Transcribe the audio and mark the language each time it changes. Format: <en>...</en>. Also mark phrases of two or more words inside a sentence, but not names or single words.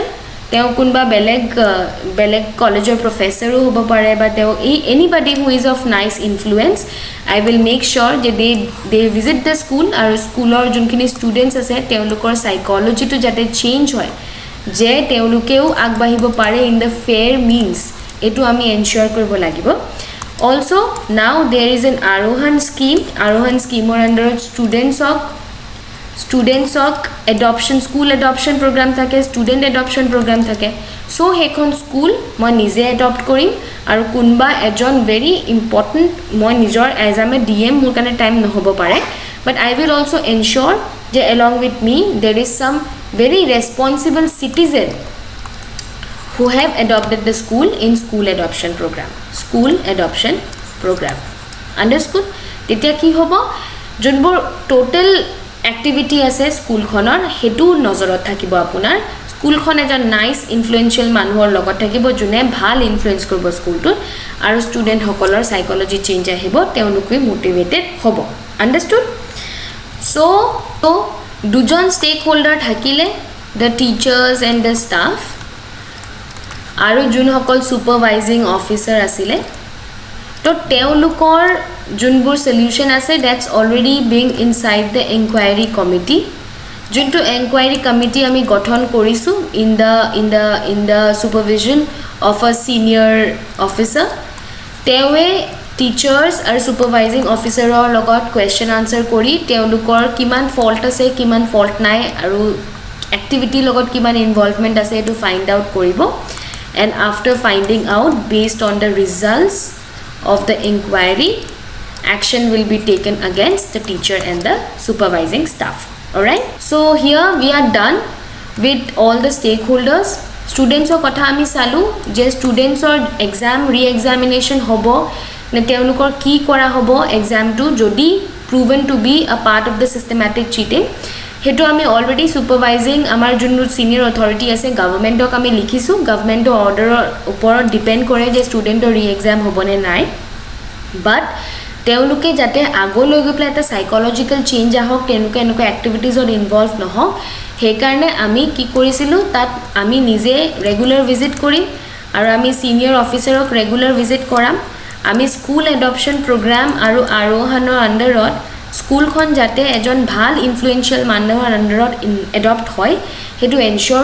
<as>তেওঁ কোনোবা বেলেগ</as> <en>college professor</en> <as>ও হ'ব পাৰে,</as> <en>but anybody who is of nice influence, I will make sure that they visit the school. Our school</en> <as>ৰ যিখিনি students আছে তেওঁলোকৰ psychology টো যাতে change হয়, যে তেওঁলোকে আগবাঢ়িব পাৰে</as> <en>in the fair means,</en> <as>এইটো আমি ensure কৰিব লাগিব.</as> <en>Also now there is an Arohan scheme or under students of adoption, school adoption program thake, student adoption program thake. So</en> <as>সেইখন school মই নিজে adopt কৰিম আৰু কোনোবা এজন</as> <en>very important</en> <as>মই নিজৰ</as> <en>as a DM</en> <as>মোৰ কাণে time নহ'ব পাৰে,</as> <en>but I will also ensure that along with me there is some very responsible citizen who have adopted the school in school adoption program. Understood?</en> <as>তেতিয়া কি হ'ব যিবোৰ</as> <en>total activity</en> <as>আছে school খনৰ সেইটো নজৰত থাকিব আপোনাৰ, school খনে এজন</as> <en>nice influential</en> <as>মানুহৰ লগত থাকিব যিয়ে ভাল influence কৰিব school টো, আৰু student সকলৰ</as> <en>psychology change</en> <as>আহিব, তেওঁলোক motivated হ'ব. Understood?</as> <en>So dujon stakeholder thakile, the teachers and the staff,</en> <as>আৰু যোন সকল</as> <en>supervising officer</en> <as>আছিলে, তো তেওঁলোকৰ যোনবোৰ সলিউশন আছে</as> <en>that's already being inside the enquiry committee,</en> <as>যোনটো</as> <en>enquiry committee</en> <as>আমি গঠন কৰিছো</as> <en>in the supervision of a senior officer.</en> <as>তেৱে টিচাৰ্স আৰু</as> <en>supervising officerৰ</en> <as>লগত</as> <en>question answer</en> <as>কৰি তেওঁলোকৰ কিমান ফল্ট আছে কিমান ফল্ট নাই আৰু এক্টিভিটি লগত কিমান ইনভলভমেন্ট আছে এটো</as> <en>find out</en> <as>কৰিব।</as> <en>And after finding out, based on the results of the inquiry, action will be taken against the teacher and the supervising staff. alright. So here we are done with all the stakeholders.</en> <as>Students or kotha ami salu je students or</as> <en>exam re-examination</en> <as>হ'ব নে তেওঁলোকৰ কি কৰা হ'ব exam টো যদি</as> <en>proven to be a part of the systematic cheating</en> <as>সেইটো আমি</as> <en>already supervising</en> <as>আমাৰ যিজন</as> <en>senior authority</en> <as>ase government ok ami likhisu</as> <en>government order</en> <as>upor depend kore je student or re-exam hobo ne nai but তেওঁলোকে যাতে আগলৈ গৈ পেলাই এটা</as> <en>psychological change</en> <as>আহক তেওঁলোকে এনেকুৱা</as> <en>activitiesত involve</en> <as>নহওক সেইকাৰণে আমি কি কৰিছিলোঁ তাত আমি নিজে</as> <en>regular visit</en> <as>কৰিম আৰু আমি সিনিয়ৰ অফিচাৰক</as> <en>regular visit</en> <as>কৰাম আমি</as> <en>school adoption program</en> <as>আৰু আৰোহণৰ আণ্ডাৰত স্কুলখন যাতে এজন ভাল ইনফ্লুৱেঞ্চিয়েল মানুহৰ আণ্ডাৰত এডপ্ট হয় সেইটো এনশ্যোৰ</as>